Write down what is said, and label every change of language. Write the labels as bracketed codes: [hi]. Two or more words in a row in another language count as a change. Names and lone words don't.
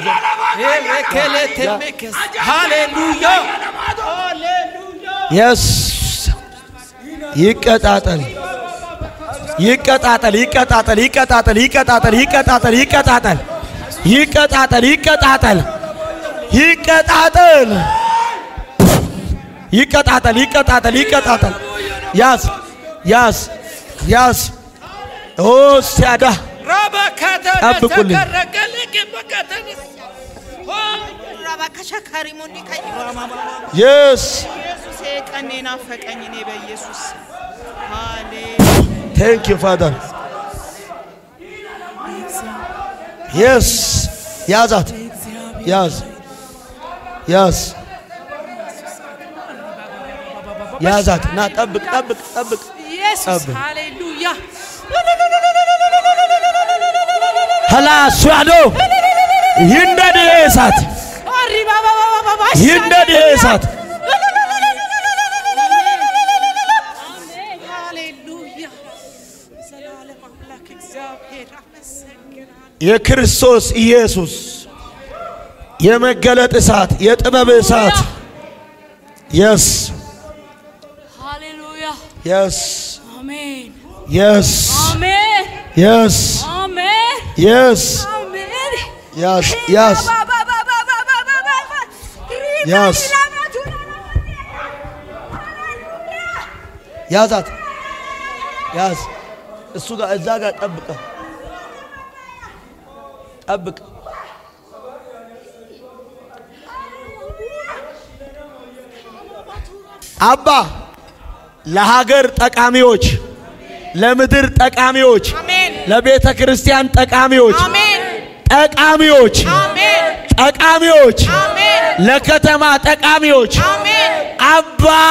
[am] ሃሌሉያ yes ይቀጣጠል ይቀጣጠል ይቀጣጠል ይቀጣጠል ይቀጣጠል ይቀጣጠል ይቀጣጠል ይቀጣጠል ይቀጣጠል ይቀጣጠል ይቀጣጠል ይቀጣጠል ይቀጣጠል ያስ ያስ ያስ ኦ ሲያዳ ረበከተ ጠብቁልኝ [en] yes thank you father yes ያዛት ያዝ ያዝ ያዛት ና ጠብቅ ጠብቅ ጠብቅ ኢየሱስ ሃሌሉያ ሀላስ ያዶ ይንደድ እሳት ይንደድ እሳት ሃሌሉያ ዘላለም አምላክ እግዚአብሔር አመሰግናለሁ የክርስቶስ ኢየሱስ የመገለጥ እሳት የጥበብ እሳት yes yes amen yes amen yes amen yes amen yes yes yes [am] ያዛት ያዝ እሱ ጋር እዛ ጋር ጠብቀ ጠብቅ አባ ለሀገር ጠቃሚዎች ለምድር ጠቃሚዎች ለቤተ ክርስቲያን ጠቃሚዎች ጠቃሚዎች ጠቃሚዎች ለከተማ ጠቃሚዎች አባ